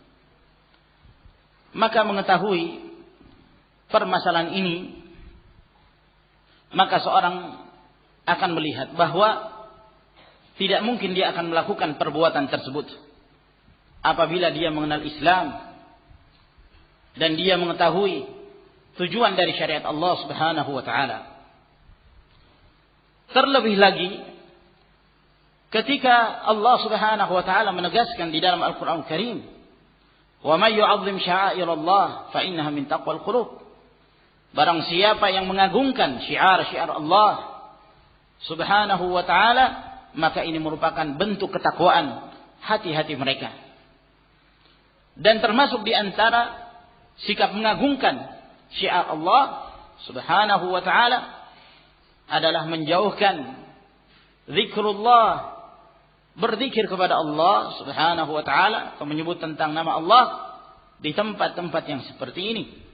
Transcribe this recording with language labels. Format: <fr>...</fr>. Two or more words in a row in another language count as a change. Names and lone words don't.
<id>Maka mengetahui permasalahan ini, maka seorang akan melihat bahwa tidak mungkin dia akan melakukan perbuatan tersebut apabila dia mengenal Islam dan dia mengetahui tujuan dari syariat Allah</id> <ar>سبحانه وتعالى.</ar> <id>Terlebih lagi ketika Allah</id> <ar>سبحانه وتعالى</ar> <id>menegaskan di dalam Al-Qur'an Karim,</id> <ar>"ومن يعظم شعائر الله فإنها من تقوى القلوب."</ar> <id>Barang siapa yang mengagungkan syiar-syiar Allah</id> <ar>سبحانه وتعالى,</ar> <id>maka ini merupakan bentuk ketakwaan hati-hati mereka. Dan termasuk di antara sikap mengagungkan syiar Allah</id> <ar>سبحانه وتعالى</ar> <id>adalah menjauhkan zikrullah, berzikir kepada Allah</id> <ar>سبحانه وتعالى</ar> <id>atau menyebut tentang nama Allah di tempat-tempat yang seperti ini.</id>